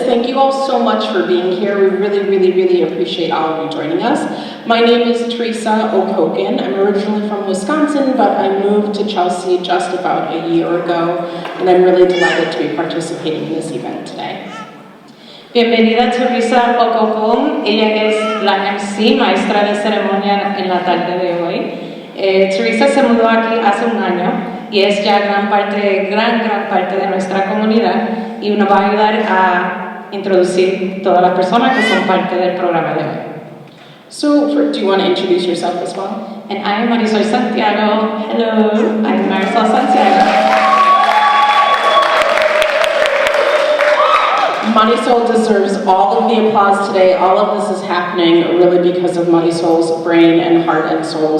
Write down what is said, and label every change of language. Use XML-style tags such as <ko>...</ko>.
<en>Thank you all so much for being here. We really appreciate all of you joining us. My name is Teresa O'Koken. I'm originally from Wisconsin, but I moved to Chelsea just about a year ago, and I'm really delighted to be participating in this event today.</en> <es>Bienvenida Teresa O'Koken. Ella es la MC, maestra de ceremonia en la tarde de hoy. Teresa se mudó aquí hace un año y es ya gran parte de nuestra comunidad y nos va a ayudar a introducir todas las personas que son parte del programa de hoy.</es> <en>So, do you want to introduce yourself as well? And I am Marisol Santiago. Hello, I'm Marisol Santiago. Marisol deserves all of the applause today. All of this is happening really because of Marisol's brain and heart and soul.</en>